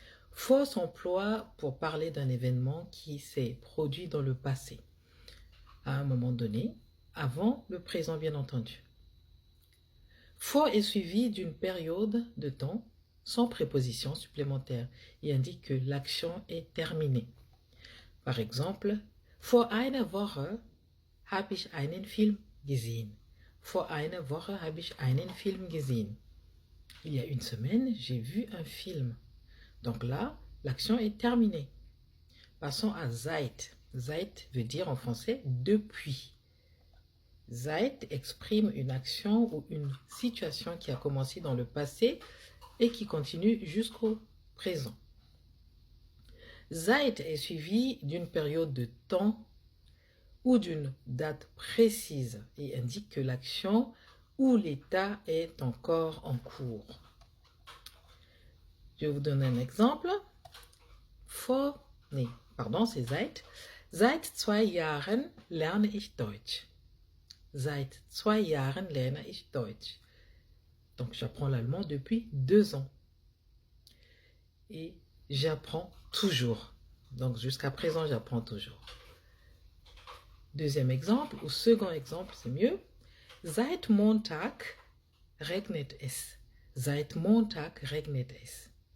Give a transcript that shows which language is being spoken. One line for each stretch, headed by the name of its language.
French: Vor s'emploie pour parler d'un événement qui s'est produit dans le passé, à un moment donné, avant le présent bien entendu. Vor est suivi d'une période de temps sans préposition supplémentaire et indique que l'action est terminée. Par exemple,
German: vor einer Woche habe ich einen Film gesehen. Vor einer Woche habe ich einen Film gesehen.
French: Il y a une semaine, j'ai vu un film. Donc là, l'action est terminée. Passons à seit. Seit veut dire en français depuis. Seit exprime une action ou une situation qui a commencé dans le passé et qui continue jusqu'au présent. Seit est suivi d'une période de temps ou d'une date précise et indique que l'action ou l'état est encore en cours. Je vais vous donner un exemple. C'est seit.
German: Seit 2 Jahren lerne ich Deutsch. Seit 2 Jahren lerne ich Deutsch.
French: Donc, j'apprends l'allemand depuis 2 ans. Et j'apprends toujours. Donc, jusqu'à présent, j'apprends toujours. Deuxième exemple, ou second exemple, c'est mieux.
German: Seit Montag regnet es. Seit Montag regnet es.